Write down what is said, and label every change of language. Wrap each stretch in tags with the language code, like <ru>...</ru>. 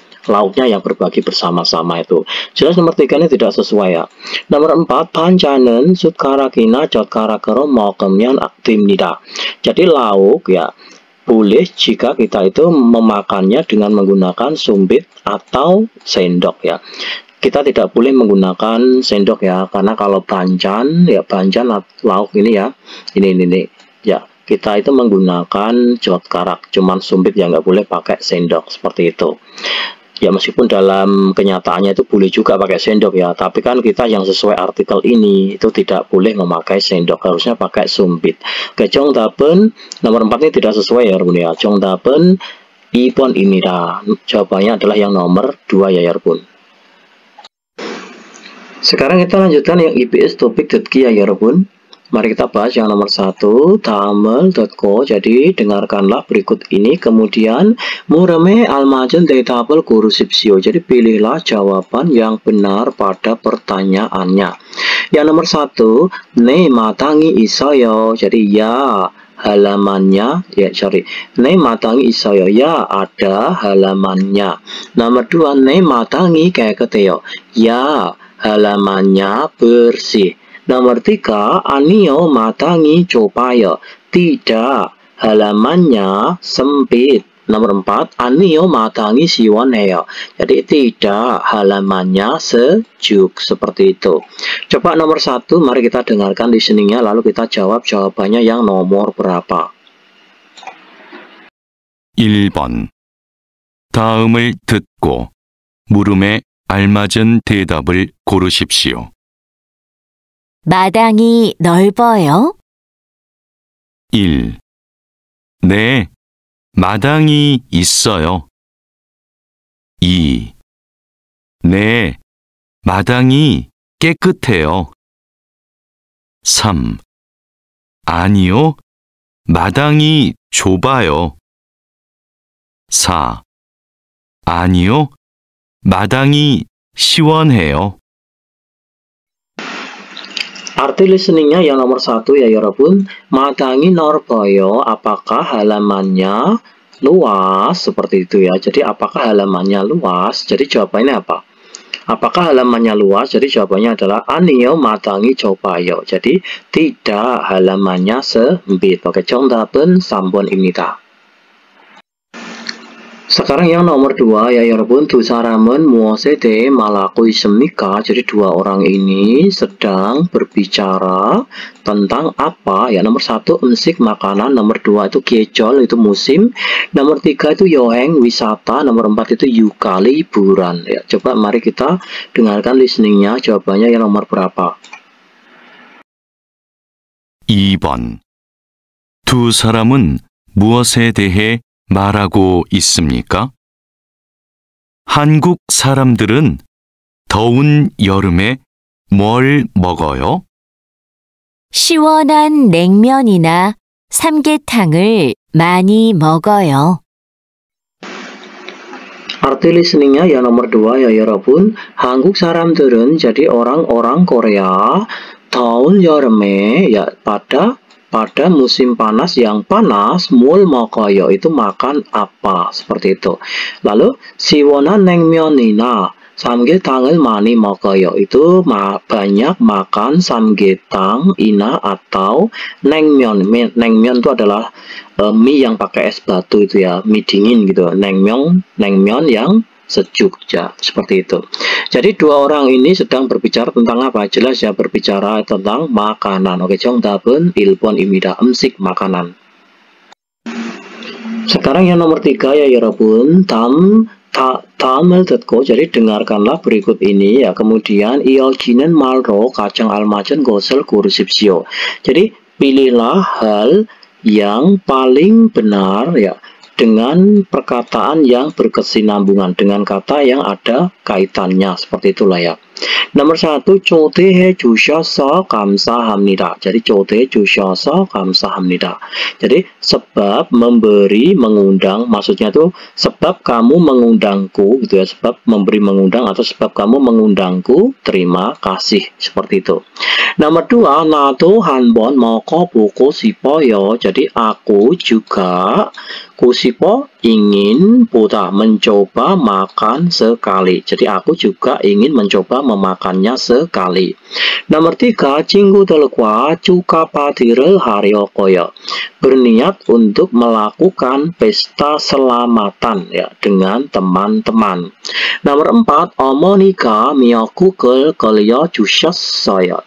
<id>Lauknya yang berbagi bersama-sama itu. Jelas nomor 3 ini tidak sesuai ya.</id> <ko>Nomor 4, 반찬은 숟가락이나 젓가락으로 먹으면 됩니다.</ko> <id>Jadi lauk ya boleh jika kita itu memakannya dengan menggunakan sumbit atau sendok ya. Kita tidak boleh menggunakan sendok ya, karena kalau bancan ya, bancan lauk ini ya, ini ya, kita itu menggunakan 젓가락, cuman sumbit ya, nggak boleh pakai sendok seperti itu. Ya meskipun dalam kenyataannya itu boleh juga pakai sendok ya, tapi kan kita yang sesuai artikel ini itu tidak boleh memakai sendok, harusnya pakai sumbit. Oke, 정답은 nomor 4 ini tidak sesuai ya 여러분 ya.</id> <ko>정답은 2번입니다.</ko> <id>Jawabannya adalah yang nomor 2 ya 여러분. Sekarang kita lanjutkan yang IPS topik 듣기 ya 여러분. Mari kita bahas yang nomor 1,</id> <ko>다음을 듣고,</ko> <id>jadi dengarkanlah berikut ini, kemudian</id> <ko>물음에 알맞은 대답을 고르십시오.</ko> <id>Jadi pilihlah jawaban yang benar pada pertanyaannya. Yang nomor 1,</id> <ko>네 마당이 있어요.</ko> <id>Jadi ya halamannya ya, 네 마당이 있어요. Ya ada halamannya.</id> <ko>Nomor 2, 네 마당이 깨끗해요.</ko> <id>Ya halamannya bersih.</id> <ko>Nomor 3, 아니요 마당이 좁아요.</ko> <id>Tidak, halamannya sempit.</id> <ko>Nomor 4, 아니요 마당이 시원해요.</ko> <id>Jadi tidak, halamannya sejuk. Seperti itu. Coba nomor 1, mari kita dengarkan listeningnya, lalu kita jawab jawabannya yang nomor berapa.</id> <ko>1번 다음을 듣고 물음에 알맞은 대답을 고르십시오. 마당이 넓어요? 1. 네, 마당이 있어요. 2. 네, 마당이 깨끗해요. 3. 아니요, 마당이 좁아요. 4. 아니요, 마당이 시원해요.</ko> <id>Arti listeningnya yang nomor 1 ya Yorobun. Madangi norboyo, apakah halamannya luas? Seperti itu ya. Jadi apakah halamannya luas? Jadi jawabannya apa? Apakah halamannya luas? Jadi jawabannya adalah</id> <ko>아니요, 마당이 좁아요.</ko> <id>Jadi tidak, halamannya sempit.</id> <ko>Oke, 정답은 3번입니다.</ko> <id>Sekarang yang nomor 2 ya 여러분,</id> <ko>두 사람은 무엇에 대해 말하고 있습니까?</ko> <id>Jadi dua orang ini sedang berbicara tentang apa? Ya, nomor 1 음식 makanan, nomor 2 itu 계절 itu musim, nomor 3 itu 여행 wisata, nomor 4 itu yuka liburan. Ya, coba mari kita dengarkan listeningnya, jawabannya yang nomor berapa?</id> <ko>2번. 두 사람은 무엇에 대해 말하고 있습니까? 한국 사람들은 더운 여름에 뭘 먹어요? 시원한 냉면이나 삼계탕을 많이 먹어요.</ko> <id>Arti listeningnya yang nomor 2 ya 여러분.</id> <ko>한국 사람들은</ko> <id>jadi orang-orang Korea</id> <ko>더운 여름에</ko> <id>ya pada musim panas yang panas</id> <ko>뭘 먹어요</ko> <id>itu makan apa, seperti itu. Lalu</id> <ko>시원한 냉면이나 삼계탕을 많이 먹어요</ko> <id>itu banyak makan samgyetang ina atau 냉면. 냉면 itu adalah mie yang pakai es batu itu ya, mie dingin gitu. 냉면 yang sejuk ya, seperti itu. Jadi dua orang ini sedang berbicara tentang apa? Jelas ya, berbicara tentang makanan.</id> <ko>Oke, 정답은 1번입니다. 음식 makanan.</ko> <id>Sekarang yang nomor 3 ya 여러분.</id> <ko>다음을 듣고,</ko> <id>jadi dengarkanlah berikut ini ya. Kemudian</id> <ko>이어지는 말로 가장 알맞은 것을 고르십시오.</ko> <id>Jadi pilihlah hal yang paling benar ya, dengan perkataan yang berkesinambungan, dengan kata yang ada kaitannya, seperti itulah ya.</id> <ko>Nomor 1, 초대해 주셔서 감사합니다. Jadi 초대해 주셔서 감사합니다.</ko> <id>Jadi sebab memberi mengundang, maksudnya itu sebab kamu mengundangku gitu ya, sebab memberi mengundang atau sebab kamu mengundangku, terima kasih, seperti itu.</id> <ko>Nomor 2, 나도 한번 먹어보고 싶어요.</ko> <id>Jadi aku juga kusipo ingin 보다 mencoba makan sekali. Jadi aku juga ingin mencoba memakannya sekali.</id> <ko>Nomor 3, 친구들과 축하 파티를 하려고요.</ko> <id>Berniat untuk melakukan pesta selamatan ya dengan teman-teman.</id> <ko>Nomor 4, 어머니가 미역국을 끓여주셨어요.</ko>